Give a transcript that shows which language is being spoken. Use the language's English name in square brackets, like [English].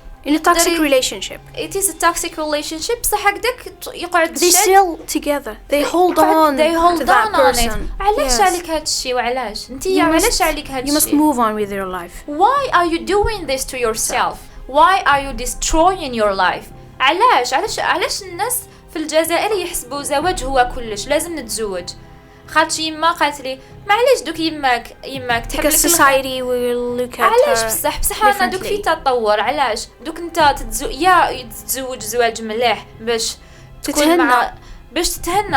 [English] In a toxic relationship. It is a toxic relationship. [Arabic] صح هكذاك يقعد [English] they still together. They hold on to that person. [Arabic] علاش عليك هاد الشيء وعلاش انتي علاش عليك هاد الشيء. [English] You must move on with your life. Why are you doing this to yourself? Why are you destroying your life? [Arabic] علاش الناس في الجزائر يحسبوا زواج هو كلش، لازم نتزوج. خاطش يما قالت لي معليش دوك يماك تحب لك [English] society will look at [Arabic] علاش بصح انا دوك في تطور. علاش دوك انت تتزوج زواج مليح باش تكون مع باش تتهنى.